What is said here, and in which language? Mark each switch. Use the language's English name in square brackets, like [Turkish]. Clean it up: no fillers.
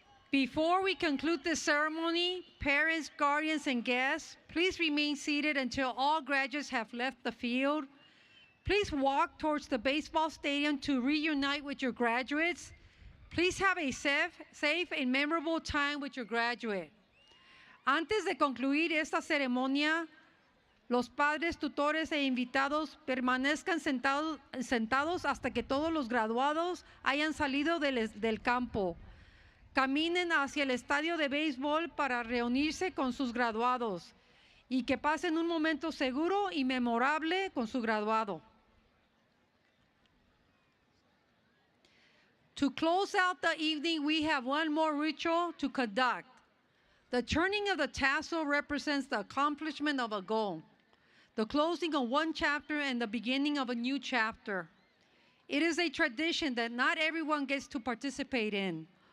[English] Before we conclude the ceremony, parents, guardians, and guests, please remain seated until all graduates have left the field. Please walk towards the baseball stadium to reunite with your graduates. Please have a safe and memorable time with your graduate. [Spanish] Antes de concluir esta ceremonia, los padres, tutores e invitados permanezcan sentados hasta que todos los graduados hayan salido del campo. Caminen hacia el estadio de béisbol para reunirse con sus graduados. y que pasen un momento seguro y memorable con su graduado. [English] To close out the evening, we have one more ritual to conduct. The turning of the tassel represents the accomplishment of a goal, the closing of one chapter and the beginning of a new chapter. It is a tradition that not everyone gets to participate in.